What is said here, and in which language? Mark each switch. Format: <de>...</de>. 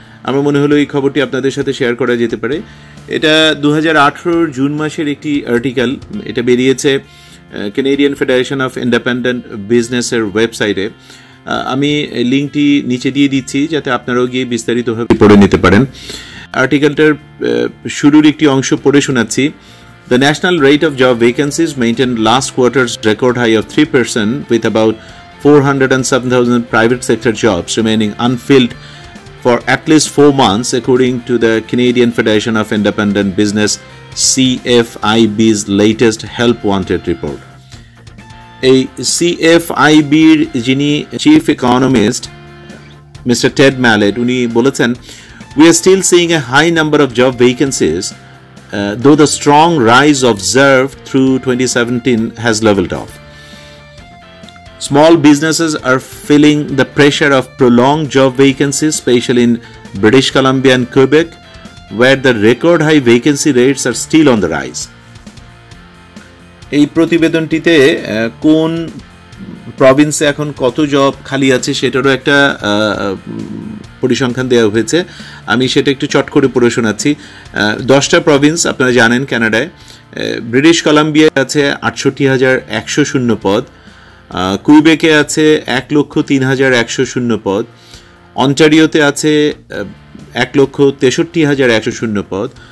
<bn>আমার মনে হলো এই খবরটি আপনাদের সাথে শেয়ার করা যেতে পারে। এটা 2018 জুন মাসের একটি আর্টিকেল। এটা বেরিয়েছে কানাডিয়ান ফেডারেশন অফ ইন্ডিপেন্ডেন্ট বিজনেসের ওয়েবসাইটে। আমি লিঙ্কটি নিচে দিয়ে দিচ্ছি যাতে আপনারাও গিয়ে বিস্তারিতভাবে পড়ে নিতে পারেন। আর্টিকেলটার শুরুর একটি অংশ পড়ে শোনাচ্ছি।</bn> <en>The national rate of job vacancies maintained last quarter's record high of 3%, with about 407,000 private sector jobs remaining unfilled for at least 4 months, according to the Canadian Federation of Independent Business CFIB's latest Help Wanted report.</en> <bn>A CFIB'র যিনি</bn> <en>chief economist</en> <bn>Mr.</bn> <en>Ted Mallet</en> <bn>উনি বলেছেন,</bn> <en>we are still seeing a high number of job vacancies, though the strong rise observed through 2017 has leveled off. Small businesses are feeling the pressure of prolonged job vacancies, especially in British Columbia and Quebec, where the record high vacancy rates are still on the rise.</en> <bn>এই প্রতিবেদনটিতে কোন প্রভিন্সে এখন কত job খালি আছে সেটারও একটা পরিসংখ্যান দেওয়া হয়েছে। আমি সেটা একটু চট করে পড়ে শোনাচ্ছি। 10টা প্রভিন্স আপনারা জানেন কানাডায়। ব্রিটিশ কলাম্বিয়া আছে 68,100 শূন্য পদ, কুইবেকে আছে 1,03,100 শূন্য পদ, অন্টারিওতে আছে 1,63,100 শূন্য পদ,</bn>